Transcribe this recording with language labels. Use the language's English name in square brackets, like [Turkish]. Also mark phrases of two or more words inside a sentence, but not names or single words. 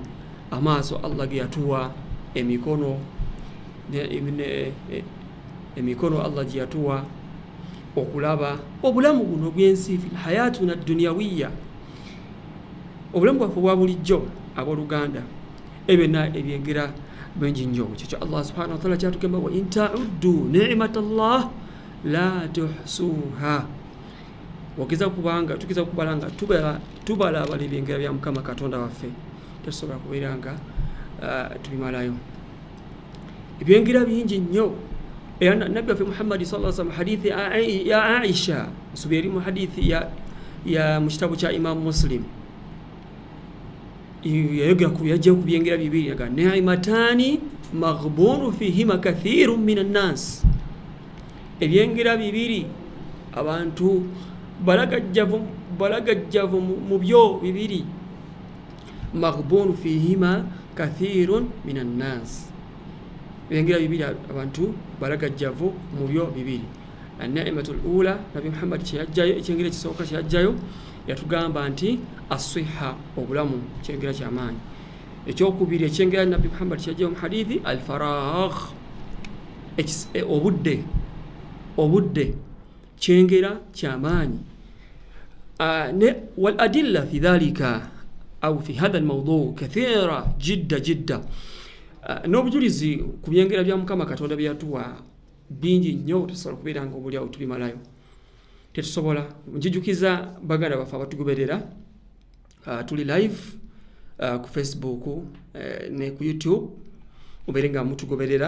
[Ganda] Amaaso Allah ge yatuwa, emikono Allah gye yatuwa okulaba obulamu buno bw'ensi [Arabic] في حياتنا الدنيوية, [Ganda] obulamu bwaffe obwa bulijjo abooluganda. Ebyonna ebyengera bengi nnyo. Kyekyo Allah [Arabic] سبحانه وتعالى [Ganda] kyatugamba [Arabic] وإن تعدوا نعمة الله لا تحصوها. [Ganda] Tukiza kubala nga tubala abala ebyengera bya Mukama Katonda waffe tetusobola kubeera nga tubimalayo. Ebyengera bingi nnyo. Era Nabbi waffe Muhammad [Arabic] صلى الله عليه وسلم [Ganda] hadithi ya Aisha subiri mu hadithi ya mu kitabu kya Imam Muslim yajja ku byengera bibiri nga [Arabic] نعمتان مغبون فيهما كثير من الناس. [Ganda] Ebyengera bibiri abantu balagajjavu mu byo bibiri [Arabic] مغبون فيهما كثير من الناس. [Ganda] Ebyengera bibiri abantu balagajjavu mu byo bibiri. [Arabic] النعمة الأولى [Ganda] Nabi Muhammad kyajjayo ekyengera kisooka kyajjayo yatugamba nti as-sihha obulamu kyengera kyamaanyi. Ekyokubiri ekyengera Nabi Muhammad kyajjayo mu hadithi al-faragh obudde kyengera kyamaanyi. [Arabic] والأدلة في ذلك أو في هذا الموضوع كثيرة جدا. [Ganda] N'obujulizi ku byengera bya Mukama Katonda byatuwa bingi nnyo tusobola kubeera nga obuli awo tubimalayo tetusobola. Njijukiza baganda baffe abatugoberera tuli live ku Facebook ne ku YouTube mubeere nga mutugoberera.